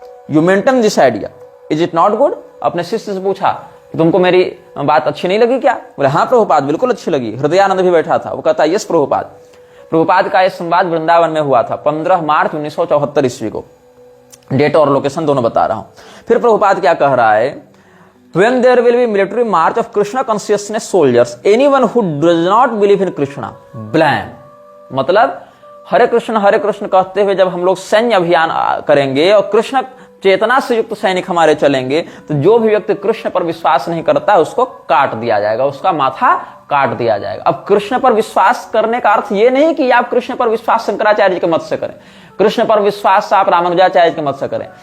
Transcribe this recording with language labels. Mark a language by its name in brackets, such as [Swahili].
[English] You maintain this idea, is it not good? [Hindi] अपने शिष्य से पूछा तुमको मेरी बात अच्छी नहीं लगी क्या? बोले हाँ प्रभुपाद बिल्कुल अच्छी लगी। हृदयानंद भी बैठा था, वो कहता यस प्रभुपाद। प्रभुपाद का यह संवाद वृंदावन में हुआ था 15 मार्च 1974 ईस्वी को। डेट और लोकेशन दोनों बता रहा हूं। फिर प्रभुपाद क्या कह रहा है, [English] when there will be military march of Krishna consciousness soldiers, anyone who does not believe in Krishna, blame। [Hindi] मतलब हरे कृष्ण कहते हुए जब हम लोग सैन्य अभियान करेंगे और कृष्ण चेतना से युक्त सैनिक हमारे चलेंगे, तो जो भी व्यक्ति कृष्ण पर विश्वास नहीं करता उसको काट दिया जाएगा, उसका माथा काट दिया जाएगा। अब कृष्ण पर विश्वास करने का अर्थ ये नहीं कि आप कृष्ण पर विश्वास शंकराचार्य जी के मत से करें, कृष्ण पर विश्वास आप रामानुजाचार्य के मत से करें।